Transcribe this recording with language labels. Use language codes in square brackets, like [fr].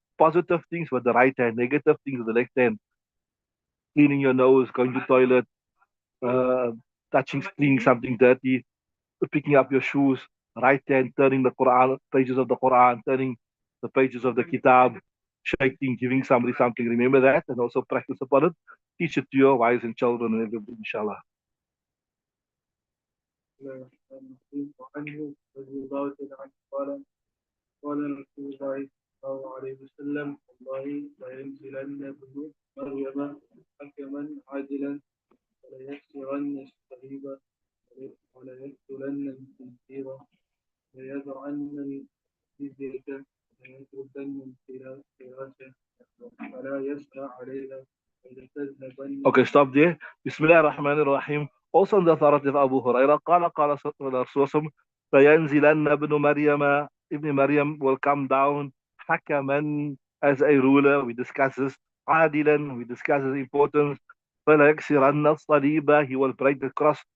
[en] Positive things with the right hand, negative things with the left hand. Cleaning your nose, going to toilet, uh, touching, cleaning something dirty, picking up your shoes, right hand, turning the Quran, pages of the Quran, turning the pages of the Kitab, shaking, giving somebody something. Remember that and also practice upon it. Teach it to your wives and children and everybody, inshallah. [ar] وعنه رضي الله تعالى عنه قال قال رسول الله صلى الله عليه وسلم والله لينزلن ابن مريم حكما عادلا وليكسرن الصليب وليقتلن الخنزير ليضعن الجزية ليتركن الفراشة فلا يسعى عليها ولتذهبن. [en] Okay, stop there. Bismillah ar-Rahman ar-Rahim. Also on the authority of Abu Huraira, قال Rasulullah [ar] فينزلن ابن مريم [en] Ibn Maryam will come down حكما as a ruler. We discuss this. عادلا, we discuss his importance. [ar] فليكسرن الصليب, [en] he will break the cross.